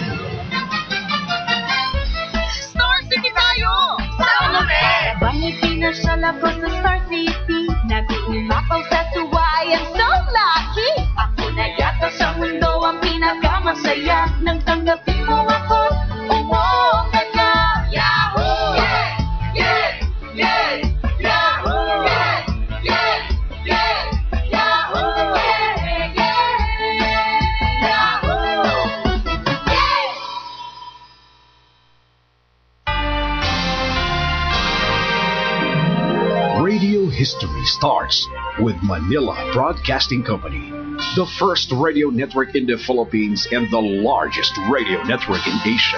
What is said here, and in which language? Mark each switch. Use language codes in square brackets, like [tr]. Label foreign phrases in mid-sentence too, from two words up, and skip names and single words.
[tl] Star City tayo! Sama me! Bangay Pinas sa labas sa Star City. Nag-uumapaw sa tuwa, [en] I am so lucky. [tl] Ako na yata sa mundo ang pinakamasaya. Nang tanggapin mo ako, umuo ka na. [en] Yahoo! Yeah! Yeah! Yeah! Yahoo! Yeah! Yeah! Yeah! Yahoo! Yeah! Yeah! Yahoo! Yeah! Radio history starts with Manila Broadcasting Company, the first radio network in the Philippines and the largest radio network in Asia.